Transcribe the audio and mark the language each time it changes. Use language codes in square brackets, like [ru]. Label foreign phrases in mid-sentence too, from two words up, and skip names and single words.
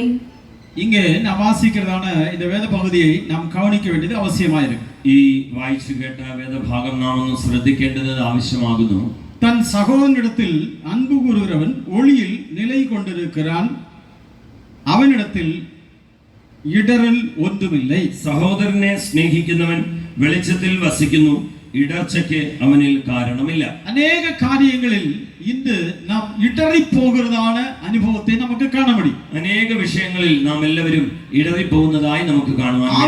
[ta] இங்கே நாம் வாசிக்கிறதான இந்த வேத பகுதியை நாம் கவனிக்க வேண்டியது அவசியமாயிருக்கு. [ml] ഈ വായിച്ചു കേട്ട വേദഭാഗം നാം ഒന്ന് ശ്രദ്ധിക്കേണ്ടത് ആവശ്യമാകുന്നു. [ta] தன் சகோதரனிடத்தில் அன்பு கூறுகிறவன் ஒளியில் நிலை கொண்டிருக்கிறான், അവനിടത്തിൽ இடரல் ஒன்றுமில்லை. [ml] സഹോദരനെ സ്നേഹിക്കുന്നവൻ വെളിച്ചത്തിൽ വസിക്കുന്നു, ഇടർച്ചയ്ക്ക് അവനിൽ കാരണമില്ല. അനേക കാര്യങ്ങളിൽ ഇന്ന് നാം ഇടറിപ്പോകുന്നതാണ് അനുഭവത്തെ നമുക്ക് കാണാൻ കഴിയും. അനേക വിഷയങ്ങളിൽ നാം എല്ലാവരും ഇടറിപ്പോകുന്നതായി നമുക്ക് കാണുവാൻ കഴിയും.